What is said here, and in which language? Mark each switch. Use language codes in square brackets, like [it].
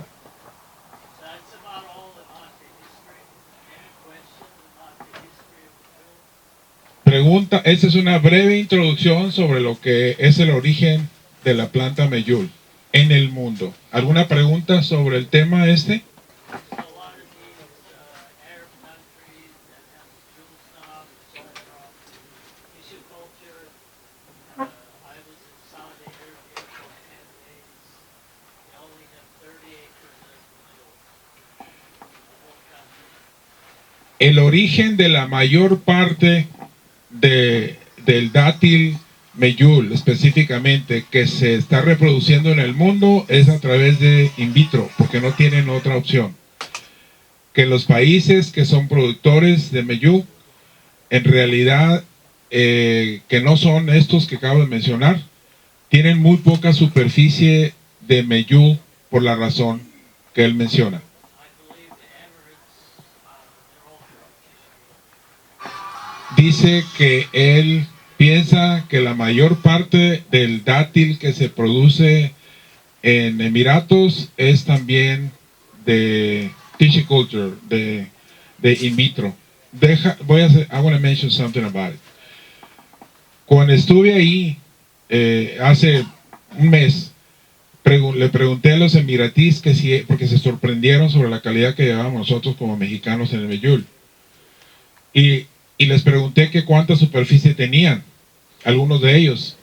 [en] So that's about all about the history. Any questions about the history of the [es] Pregunta, esta es una breve introducción sobre lo que es el origen de la planta Meyul en el mundo. ¿Alguna pregunta sobre el tema este? [en] So a lot of these Arab countries that have jewel stock, etc., tissue culture. I was in Saudi Arabia for 10 days. They only have 30 acres of jewel. The whole country. [es] El origen de la mayor parte del dátil Meyul específicamente que se está reproduciendo en el mundo es a través de in vitro, porque no tienen otra opción. Que los países que son productores de Meyul, en realidad, que no son estos que acabo de mencionar, tienen muy poca superficie de Meyul por la razón que él menciona. [en] I believe the Emirates, they're all from [es] Dice que él piensa que la mayor parte del dátil que se produce en Emiratos es también de tissue de in vitro. [en] I want to mention something about it. [es] Cuando estuve ahí hace un mes, le pregunté a los emiratíes que si, porque se sorprendieron sobre la calidad que llevábamos nosotros como mexicanos en el Meyul. Y les pregunté que cuánta superficie tenían, algunos de ellos.